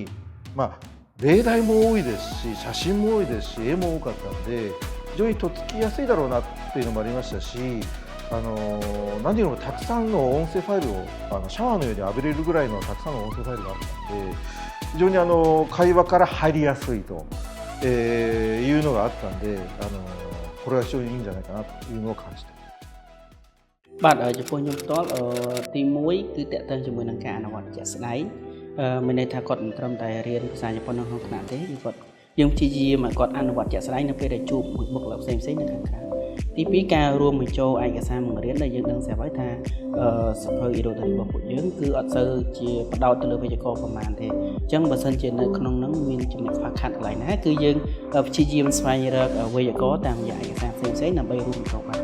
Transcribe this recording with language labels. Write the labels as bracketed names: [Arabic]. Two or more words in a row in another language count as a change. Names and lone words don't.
[Japanese] 例題も多いですし写真も多いですし絵も多かったので非常にとっつきやすいだろうなっていうのもありましたし何よりもたくさんの音声ファイルをシャワーのように浴びれるぐらいのたくさんの音声ファイルがあったので非常に会話から入りやすいと、いうのがあったんでこれは非常にいいんじゃないかなというのを感じて [Khmer] បាទចំពោះខ្ញុំផ្ទាល់ទី1គឺតកតងជាមួយនឹងការអនុវត្តជាក់ស្ដែងមានន័យថាគាត់មិនត្រឹមតែរៀនភាសាជប៉ុន នៅក្នុងថ្នាក់ទេយើងព្យាយាមឲ្យគាត់អនុវត្តជាក់ស្ដែងនៅពេលដែលជួបបុគ្គលិកផ្សេងនៅខាងក្រៅទី2ការរួមបញ្ចូលឯកសារបង្រៀនដែលយើងដឹងស្រាប់ហើយថាសភៅ Irodori របស់ពួកយើងគឺអត់សូវជាបដោតទៅលើវេយ្យាករណ៍ប្រមាណទេអញ្ចឹងបើសិនជានៅក្នុងហ្នឹងមានចំណុចខ្វះខាតកន្លែងណាគឺយើងព្យាយាមស្វែងរកវេយ្យាករណ៍តាមរយៈឯកសារផ្សេងដើម្បីរួមបញ្ចូលបាន